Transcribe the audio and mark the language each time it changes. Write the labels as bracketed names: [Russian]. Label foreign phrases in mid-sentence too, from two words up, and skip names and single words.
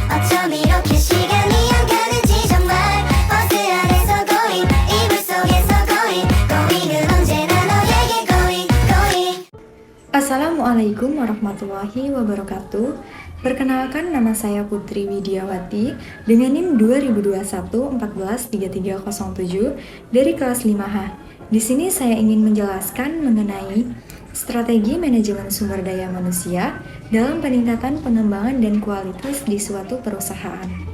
[Korean] 어쩜 이렇게 시간이 안 가는지 정말 버스 안에서 고잉 이불 속에서 고잉은 언제나 너에게 고잉. [Arabic] السلام عليكم ورحمة الله وبركاته. [Indonesian] Perkenalkan, nama saya Putri Widiawati dengan NIM 2021-14-3307 dari kelas 5H. Di sini saya ingin menjelaskan mengenai strategi manajemen sumber daya manusia dalam peningkatan pengembangan dan kualitas di suatu perusahaan.